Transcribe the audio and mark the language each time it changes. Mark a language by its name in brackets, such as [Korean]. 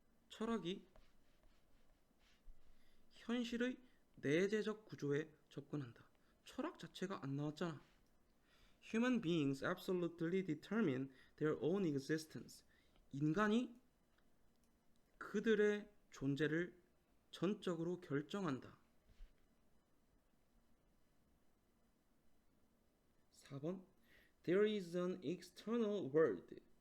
[Korean] 철학이 현실의 내재적 구조에 접근한다. 철학 자체가 안 나왔잖아. [English] Human beings absolutely determine their own existence. [Korean] 인간이 그들의 존재를 전적으로 결정한다. [English] 4번 There is an external world.